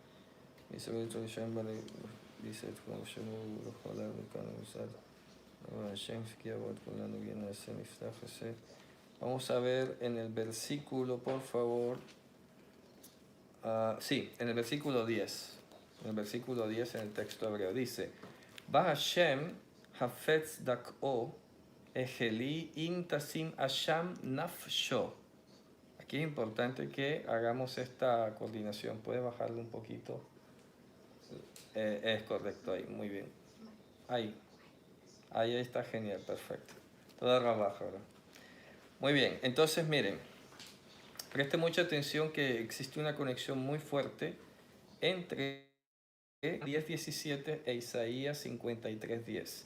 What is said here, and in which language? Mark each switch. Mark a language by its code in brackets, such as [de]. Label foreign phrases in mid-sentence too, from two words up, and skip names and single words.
[es] Vamos a ver en el versículo, por favor. Sí, en el versículo 10. En el versículo 10 en el texto hebreo dice, [he] ו השם חפץ דכאו החלי אם תשים אשם נפשו. [es] Aquí es importante que hagamos esta coordinación. ¿Puedes bajarlo un poquito? Es correcto ahí, muy bien. Ahí está genial, perfecto. Toda abajo ahora. Muy bien, entonces miren, preste mucha atención que existe una conexión muy fuerte entre 10:17 e Isaías 53:10.